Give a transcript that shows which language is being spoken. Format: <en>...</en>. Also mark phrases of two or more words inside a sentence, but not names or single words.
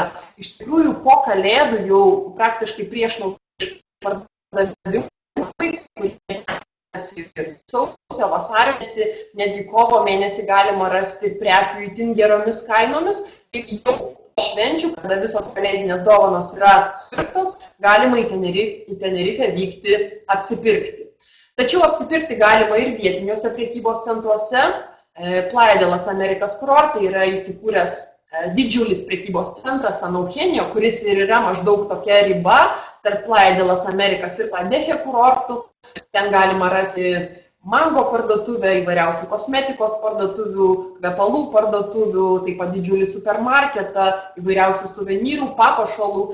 <lt>Iš tikrųjų, po kalėdų jau praktiškai prieš pardavimui, ir sausio, vasario mėnesį, netgi kovo mėnesį galima rasti prekių itin geromis kainomis. Ir jau švenčių, kada visos kalėdinės dovanos yra supirktos, galima į Tenerifę vykti apsipirkti. Tačiau apsipirkti galima ir vietiniuose prekybos centruose. Playa de las Americas kurorte yra įsikūręs didžiulis prekybos centras San Eugenio, kuris ir yra maždaug tokia riba tarp Playa de las Americas ir Tadeje kurortų. Ten galima rasti mango parduotuvę, įvairiausių kosmetikos parduotuvių, kvepalų parduotuvių, taip pat didžiulį supermarketą, įvairiausių suvenyrų, papuošalų.</lt>